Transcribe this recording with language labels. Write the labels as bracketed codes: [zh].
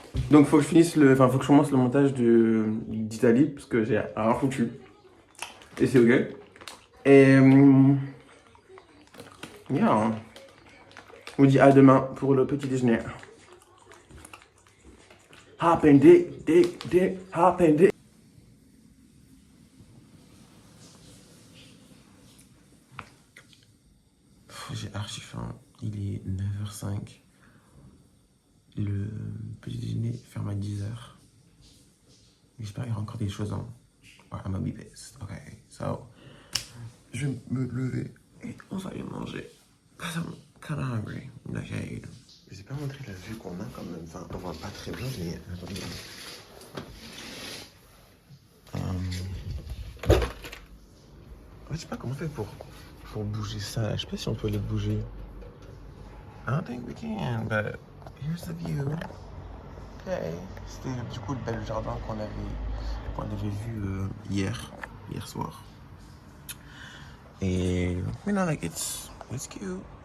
[fr] Donc, faut que je finisse faut que je commence le montage d'Italie. Parce que j'ai rien foutu. Et c'est ok. Et. Yeah. On vous dit à demain pour le petit déjeuner. Hop and dick, hop and dick. J'ai archi faim. Il est 9h05. Le petit déjeuner ferme à 10h. J'espère qu'il y aura encore des choses en. Ouais, [en] I'm gonna be pissed. Ok, so. [fr] Je vais me lever et on va aller manger. [en] Cause I'm kinda hungry. Okay. [fr] Je vais pas montrer la vue qu'on a quand même. Enfin, on voit pas très bien, mais attendez. Je sais pas comment on fait pour bouger ça. Je sais pas si on peut le bouger. [en] I don't think we can, but here's the view. Okay. [fr] C'était du coup le bel jardin qu'on avait vu hier soir. [en] Et you know, like it's cute.